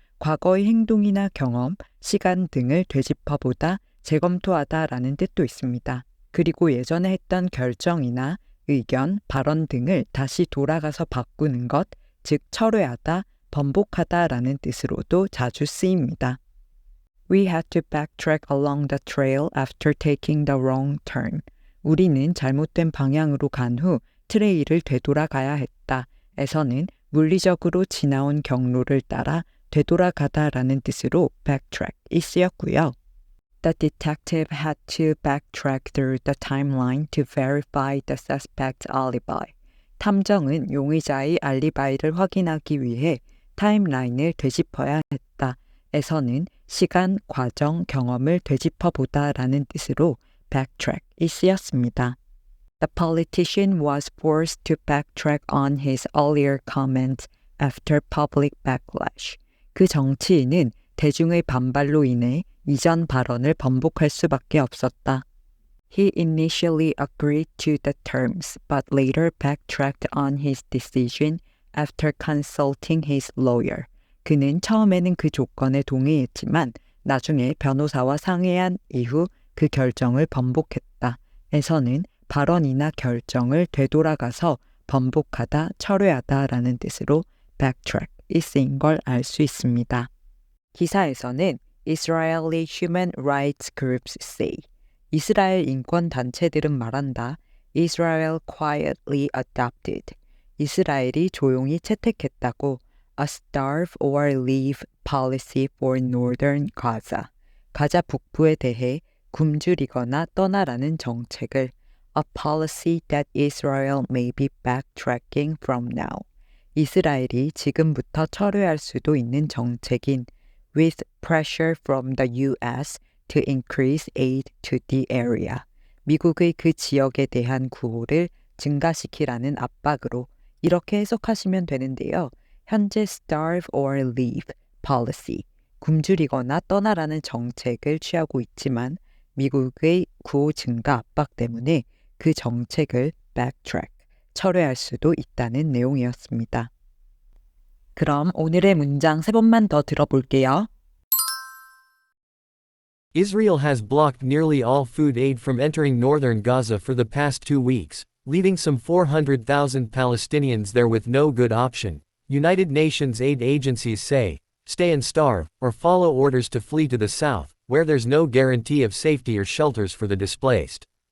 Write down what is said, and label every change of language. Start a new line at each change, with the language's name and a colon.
Korean: 과거의 행동이나 경험, 시간 등을 되짚어 보다, 재검토하다라는 뜻도 있습니다. 그리고 예전에 했던 결정이나 의견, 발언 등을 다시 돌아가서 바꾸는 것, 즉 철회하다, 번복하다라는 뜻으로도 자주 쓰입니다.
English: We had to backtrack along the trail after taking the wrong turn.
Korean: 우리는 잘못된 방향으로 간 후 트레일을 되돌아가야 했다. 에서는 물리적으로 지나온 경로를 따라 되돌아가다라는 뜻으로 backtrack이 쓰였고요.
English: The detective had to backtrack through the timeline to verify the suspect's alibi.
Korean: 탐정은 용의자의 알리바이를 확인하기 위해 타임라인을 되짚어야 했다. 에서는 시간, 과정, 경험을 되짚어보다라는 뜻으로 backtrack이 쓰였습니다.
English: The politician was forced to backtrack on his earlier comments after public backlash.
Korean: 그 정치인은 대중의 반발로 인해 이전 발언을 번복할 수밖에 없었다.
English: He initially agreed to the terms, but later backtracked on his decision after consulting his lawyer.
Korean: 그는 처음에는 그 조건에 동의했지만 나중에 변호사와 상의한 이후 그 결정을 번복했다. 에서는 발언이나 결정을 되돌아가서 번복하다, 철회하다라는 뜻으로 backtrack이 쓰인 걸 알 수 있습니다. 기사에서는
English: Israeli human rights groups say.
Korean: 이스라엘 인권 단체들은 말한다.
English: Israel quietly adopted.
Korean: 이스라엘이 조용히 채택했다고
English: a starve or leave policy for northern Gaza.
Korean: 가자 북부에 대해 굶주리거나 떠나라는 정책을
English: a policy that Israel may be backtracking from now.
Korean: 이스라엘이 지금부터 철회할 수도 있는 정책인
English: with pressure from the U.S. to increase aid to the area.
Korean: 미국의 그 지역에 대한 구호를 증가시키라는 압박으로 이렇게 해석하시면 되는데요. 현재
English: starve or leave policy,
Korean: 굶주리거나 떠나라는 정책을 취하고 있지만 미국의 구호 증가 압박 때문에 그 정책을 backtrack, 철회할 수도 있다는 내용이었습니다. 그럼 오늘의 문장 3번만 더 들어볼게요.
English: Israel has blocked nearly all food aid from entering northern Gaza for the past 2 weeks, leaving some 400,000 Palestinians there with no good option, United Nations aid agencies say. Stay and starve, or follow orders to flee to the south, where there's no guarantee of safety or shelters for the displaced.